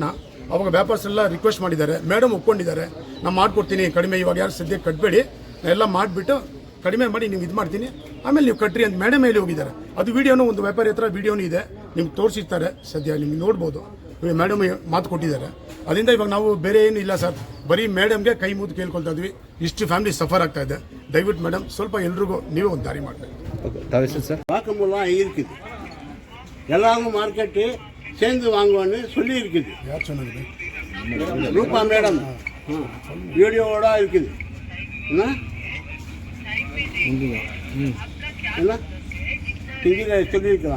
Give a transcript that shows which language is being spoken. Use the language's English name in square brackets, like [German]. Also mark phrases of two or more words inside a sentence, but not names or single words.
[Kannada] ಅವಾಗ ವ್ಯಾಪಾರಸ್ಥರೆಲ್ಲ ರಿಕ್ವೆಸ್ಟ್ ಮಾಡಿದ್ದಾರೆ, ಮೇಡಮ್ ಒಪ್ಕೊಂಡಿದ್ದಾರೆ, ನಾನು ಮಾಡ್ಕೊಡ್ತೀನಿ ಕಡಿಮೆ, ಇವಾಗ ಯಾರು ಸದ್ಯಕ್ಕೆ ಕಟ್ಟಬೇಡಿ, ಎಲ್ಲ ಮಾಡಿಬಿಟ್ಟು ಕಡಿಮೆ ಮಾಡಿ ನೀವು ಇದು ಮಾಡ್ತೀನಿ, ಆಮೇಲೆ ನೀವು ಕಟ್ರಿ ಅಂತ ಮೇಡಮ್ ಹೇಳಿ ಹೋಗಿದ್ದಾರೆ. ಅದು ವಿಡಿಯೋನು ಒಂದು ವ್ಯಾಪಾರಿ ಹತ್ರ ವಿಡಿಯೋನು ಇದೆ, ನಿಮ್ಗೆ ತೋರಿಸಿರ್ತಾರೆ. ಸದ್ಯ ನಿಮ್ಗೆ ನೋಡ್ಬೋದು, ಮೇಡಮ್ ಮಾತು ಕೊಟ್ಟಿದ್ದಾರೆ. ಅದರಿಂದ ಇವಾಗ ನಾವು ಬೇರೆ ಏನು ಇಲ್ಲ ಸರ್, ಬರೀ ಮೇಡಮ್ಗೆ ಕೈ ಮುದ್ದು ಕೇಳ್ಕೊಳ್ತಾ ಇದ್ವಿ. ಇಷ್ಟು [English] family suffer [Kannada] ಆಗ್ತಾ ಇದೆ. ದಯವಿಟ್ಟು ಮೇಡಮ್ ಸ್ವಲ್ಪ ಎಲ್ರಿಗೂ ನೀವೇ ಒಂದು ದಾರಿ ಮಾಡಬೇಕು. [Tamil] வாக்குமூலம் இருக்குது, எல்லாரும் மார்க்கெட்டு சேர்ந்து வாங்குவான்னு சொல்லி இருக்குது. யார் சொன்னது? ரூபா மேடம் வீடியோவோட இருக்குது. என்ன ஹிந்தியில் சொல்லியிருக்கிறாங்க.